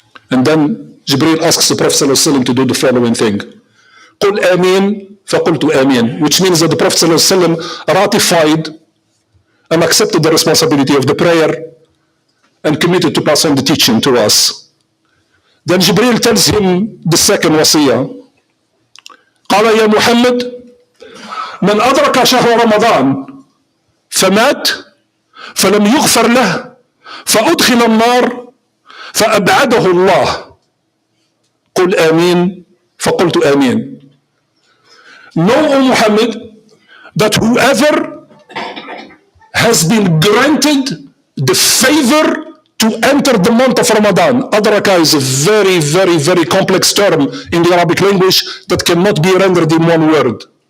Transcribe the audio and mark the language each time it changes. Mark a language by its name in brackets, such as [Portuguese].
[English] And then Jibreel asks the Prophet ﷺ to do the following thing: [Arabic] قُلْ آمين فَقُلْتُ آمين, [English] which means that the Prophet ﷺ ratified and accepted the responsibility of the prayer and committed to pass on the teaching to us. Then Jibreel tells him the second wasiyah. [Arabic] قال يا محمد من أدرك شهر رمضان فمات فلم يغفر له فأدخل النار فأبعده الله. قل آمين فقلت آمين. [English] Know, O Muhammad, that whoever has been granted the favor to enter the month of Ramadan. Adraka is a very, very, very complex term in the Arabic language that cannot be rendered in one word.